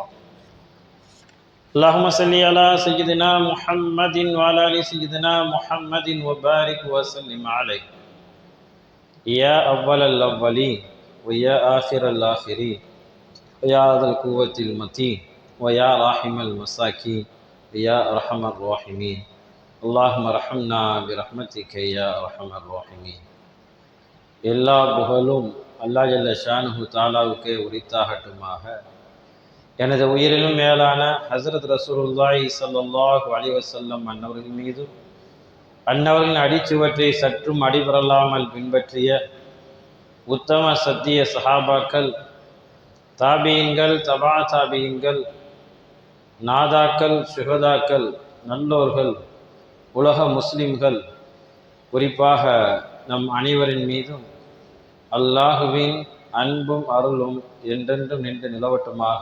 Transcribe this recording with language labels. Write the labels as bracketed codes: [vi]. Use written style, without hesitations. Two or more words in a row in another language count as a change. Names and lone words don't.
[ar] اللهم صل على سيدنا محمد وعلى آل سيدنا محمد وبارك وسلم عليه يا أول الأولين ويا آخر الآخرين ويا ذا القوة المتين ويا راحم المساكين ويا أرحم الراحمين. اللهم ارحمنا برحمتك يا أرحم الراحمين. [ta] எல்லா புகழும் அல்லாஹ் [ar] جل شأنه تعالى [ta] உரித்தாகட்டுமாக. எனது உயிரிலும் மேலான ஹஸரத் ரசூலுல்லாஹி [ar] صلى الله عليه وسلم [ta] அன்னவர்கள் மீதும் அன்னவர்களின் அடிச்சுவற்றை சற்றும் அடிபரலாமல் பின்பற்றிய உத்தம சத்திய சஹாபாக்கள், தாபீன்கள், தபா தாபீன்கள், நாதாக்கள், சுஹதாக்கள், நல்லோர்கள், உலக முஸ்லிம்கள், குறிப்பாக நம் அனைவரின் மீதும் அல்லாஹுவின் அன்பும் அருளும் என்றென்றும் நின்று நிலவட்டுமாக.